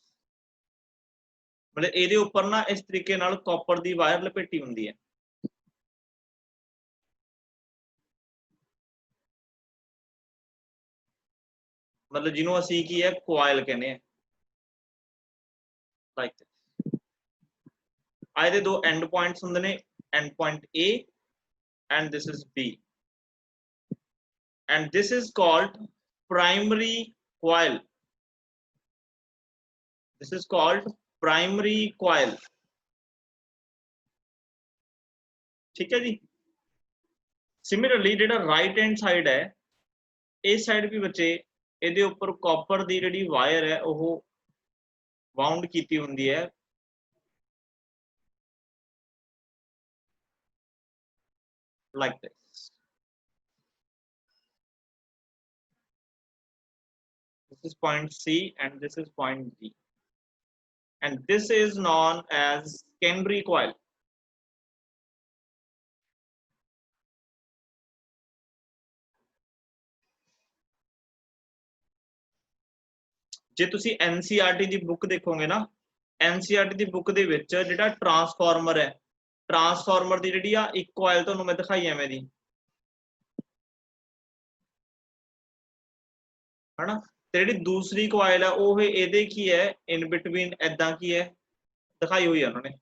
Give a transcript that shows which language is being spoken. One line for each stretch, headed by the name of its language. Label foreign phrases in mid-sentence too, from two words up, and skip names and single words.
Punjabi: ਮਤਲਬ ਇਹਦੇ ਉੱਪਰ ਨਾ ਇਸ ਤਰੀਕੇ ਨਾਲ ਕਾਪਰ ਦੀ ਵਾਇਰ ਲਪੇਟੀ ਹੁੰਦੀ ਹੈ, ਮਤਲਬ ਜਿਹਨੂੰ ਅਸੀਂ ਕੀ ਹੈ ਕੋਇਲ ਕਹਿੰਦੇ ਆ,
English: like this.
Punjabi: ਇਹਦੇ ਦੋ
English: end points
Punjabi: ਹੁੰਦੇ ਨੇ,
English: end point A and this is B, and this is called primary coil. This is called primary coil,
Hindi: ठीक है जी।
English: Similarly ਜਿਹੜਾ right hand side है,
Punjabi: ਇਸ ਸਾਈਡ ਵੀ ਬੱਚੇ ਇਹਦੇ ਉੱਪਰ ਕਾਪਰ ਦੀ ਜਿਹੜੀ ਵਾਇਰ ਹੈ ਉਹ ਵਾਉਂਡ ਕੀਤੀ ਹੁੰਦੀ ਹੈ,
English: like this. This is point C and this is point D, and this is known as secondary coil.
Punjabi: ਜੇ ਤੁਸੀਂ NCERT ਦੀ ਬੁੱਕ ਦੇਖੋਗੇ ਨਾ, NCERT ਦੀ ਬੁੱਕ ਦੇ ਵਿੱਚ ਜਿਹੜਾ ਟਰਾਂਸਫਾਰਮਰ ਹੈ, ਟਰਾਂਸਫਾਰਮਰ ਦੀ ਜਿਹੜੀ ਆ ਇੱਕ ਕੋਇਲ ਤੁਹਾਨੂੰ ਮੈਂ ਦਿਖਾਈ ਐਵੇਂ ਦੀ, ਹਨਾ, ਤੇ ਜਿਹੜੀ ਦੂਸਰੀ ਕੋਇਲ ਹੈ ਉਹ ਇਹਦੇ ਕੀ ਹੈ
English: in between
Punjabi: ਐਦਾਂ ਕੀ ਹੈ ਦਿਖਾਈ ਹੋਈ ਹੈ ਉਹਨਾਂ ਨੇ।